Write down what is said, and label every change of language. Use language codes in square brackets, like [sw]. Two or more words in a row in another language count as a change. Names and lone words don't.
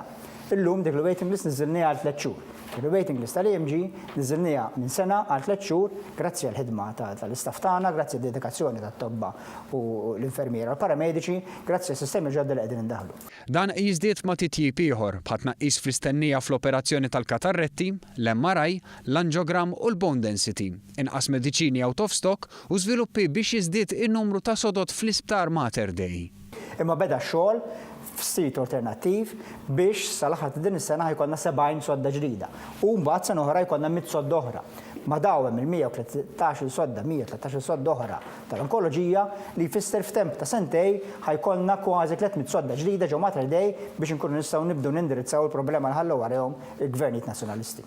[mt] Illum dik il- [en] waiting list [mt] niżilniha għal 3 xhur. Il- [en] waiting list [mt] tal-EMG niżilniha minn sena għal 3 xhur grazzi għall ħidma tal-istaff tagħna, grazzi għad-dedikazzjoni tat-tobba u l-infermiera u l-paramediċi, grazzi għas-sistemi ġodda li qegħdin indaħlu. Dan jiżdied ma' titjib ieħor bħal tnaqqis fl-istennija fl-operazzjoni tal-katarretti, l-MRI, l-angiogram u l- [en] bone density, [mt] inqas mediċini [en] out of stock [mt] u żviluppi biex jiżdied in-numru ta' sodod fl-Isptar Mater Dei. Imma beda xogħol f'sit alternattiv biex sal-aħħar din is-sena ħajkonna 70 sodda ġdida. U mbagħad sena oħra jkollna 100 sodda oħra. Ma daw hemm il-113 sodda, 113 sodda oħra tal-onkoloġija li jfisser f'temp ta' sentej ħajkollna kważi 300 sodda ġdida ġew Mater Dei biex inkunu nistgħu nibdew nindirizzaw il-problema li ħallu warahom il-gvernijiet nazzjonalisti.